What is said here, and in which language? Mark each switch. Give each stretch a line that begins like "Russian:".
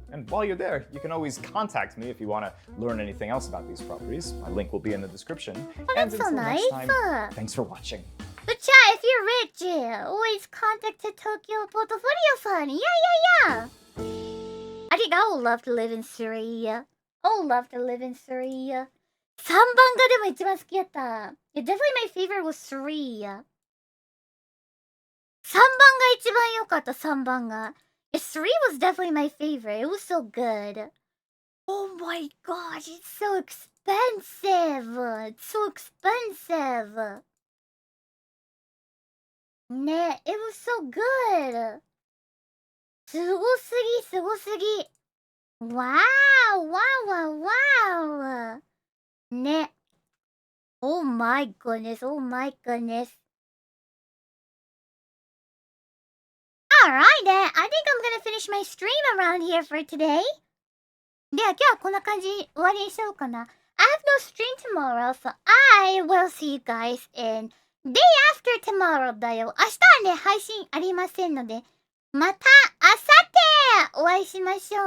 English: And while you're there, you can always contact me if you want to learn anything else about these properties. My link will be in the description. And that's so until next nice. time, thanks for watching. But yeah, if you're rich, always contact the Tokyo Portfolio-san. Yeah. I think I would love to live in Surya. I would love to live in Surya.
Japanese: 3番がでも一番好きやった。
English: Yeah, definitely my favorite was Surya.
Japanese: 3番が一番良かった、3番が。
English: Yeah, 3 was definitely my favorite. It was so good. Oh my gosh, it's so expensive. It's so expensive. ね、it was so good.
Japanese: すごすぎ、すごすぎ。
English: Wow, wow, wow, wow. ね。 Oh my goodness, oh my goodness. Alright then, I think I'm gonna finish my stream around here for today.
Japanese: では今日はこんな感じ終わりにしようかな。
English: I have no stream tomorrow, so I will see you guys in day after tomorrow
Japanese: だよ。明日はね、配信ありませんので、また明後日お会いしましょう。